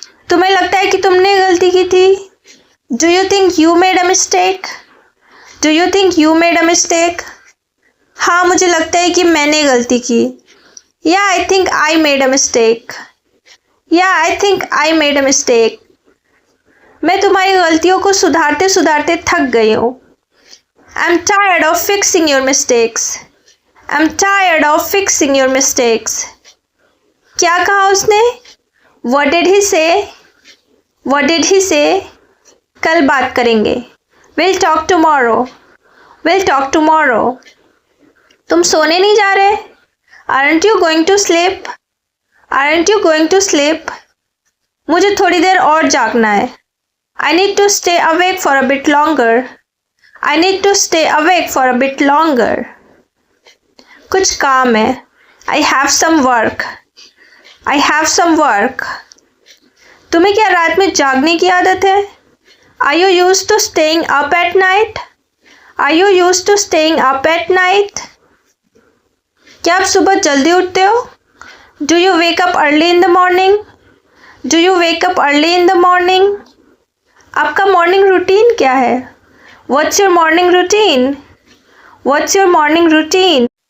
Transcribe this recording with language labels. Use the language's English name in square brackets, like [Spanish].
[Hindi] तुम्हें लगता है कि तुमने गलती की थी? [English] Do you think you made a mistake? Do you think you made a mistake? [Hindi] हाँ, मुझे लगता है कि मैंने गलती की. [English] Yeah, I think I made a mistake. Yeah, I think I made a mistake. [Hindi] मैं तुम्हारी गलतियों को सुधारते सुधारते थक गई हूँ. [English] I'm tired of fixing your mistakes. I'm tired of fixing your mistakes. [Hindi] क्या कहा उसने? [English] What did he say? What did he say? [Hindi] कल बात करेंगे. [English] We'll talk tomorrow. We'll talk tomorrow. [Hindi] तुम सोने नहीं जा रहे? [English] Aren't you going to sleep? Aren't you going to sleep? [Hindi] मुझे थोड़ी देर और जागना है. [English] I need to stay awake for a bit longer. I need to stay awake for a bit longer. [Hindi] कुछ काम है. [English] I have some work. I have some work. [Hindi] तुम्हें क्या रात में जागने की आदत है? [English] Are you used to staying up at night? Are you used to staying up at night? [Hindi] क्या आप सुबह जल्दी उठते हो? [English] Do you wake up early in the morning? Do you wake up early in the morning? [Hindi] आपका morning routine क्या है? [English] What's your morning routine? What's your morning routine?